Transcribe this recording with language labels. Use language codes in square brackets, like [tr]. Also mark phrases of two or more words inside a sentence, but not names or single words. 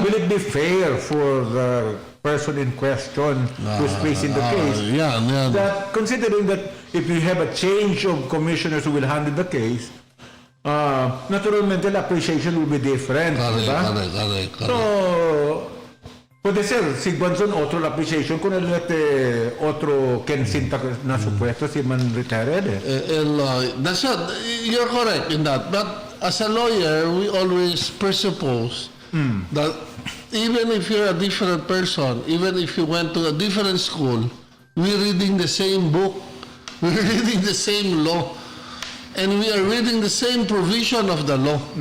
[en] will it be fair for the person in question who's facing the case? That considering that if you have a change of commissioners who will handle the case, naturalmente the appreciation will be different. Correct. So, [cbk] puede ser, si Guanzon otro la appreciation kung otro Kensinta na supuesto si man retired. [en] That's what, you're correct in that. But as a lawyer, we always presuppose that even if you're a different person, even if you went to a different school, we're reading the same book, we're reading the same law, and we are reading the same provision of the law.